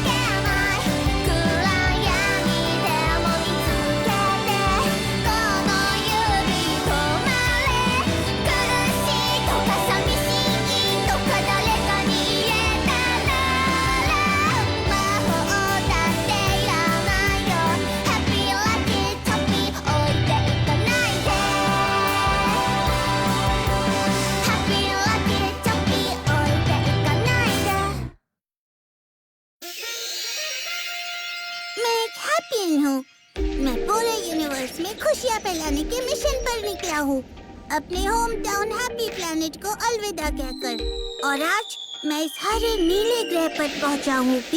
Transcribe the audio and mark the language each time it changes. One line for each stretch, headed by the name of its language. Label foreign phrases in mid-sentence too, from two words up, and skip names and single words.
Japanese: けない暗闇でも見つけてこの指止まれ苦しいとか寂しいとか誰かに言えたなら魔法だっていらないよ
English: Happy Lucky Choppy
Japanese: 置いていかないで
English: Happy Lucky Choppy
Japanese: 置いていかないで
Hindi: मैं एक हैप्पी हूँ। मैं पूरे यूनिवर्स में खुशियाँ फैलाने के मिशन पर निकला हूँ, अपने
English: home town happy planet
Hindi: को अलविदा कहकर। और आज मैं इस हरे नीले ग्रह पर पहुँचा हूँ पी।